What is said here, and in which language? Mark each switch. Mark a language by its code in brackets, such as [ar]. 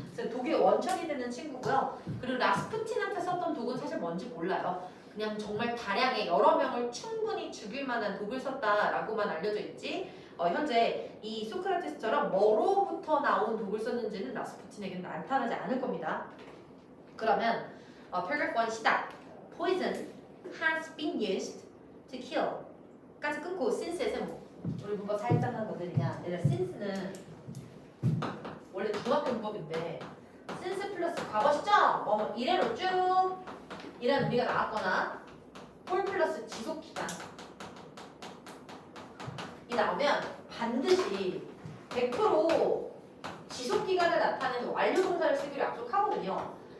[ko] 그래서 독의 원천이 되는 친구고요. 그리고 라스푸틴한테 썼던 독은 사실 뭔지 몰라요. 그냥 정말 다량의 여러 명을 충분히 죽일 만한 독을 썼다라고만 알려져 있지. 현재 이 소크라테스처럼 뭐로부터 나온 독을 썼는지는 라스푸틴에게는 나타나지 않을 겁니다. 그러면 paragraph 1 시작. [en] Poison has been used to kill. [ko] 까지 끊고 since에서 우리 문법 살짝 한 것들이냐. 얘들 since는 원래 중학교 문법인데 since 플러스 과거 시점 이래로 쭉 이라는 의미가 나왔거나 for 플러스 지속 기간 이 나오면 반드시 100% 지속 기간을 나타내는 완료 동사를 쓰기로 약속하거든요.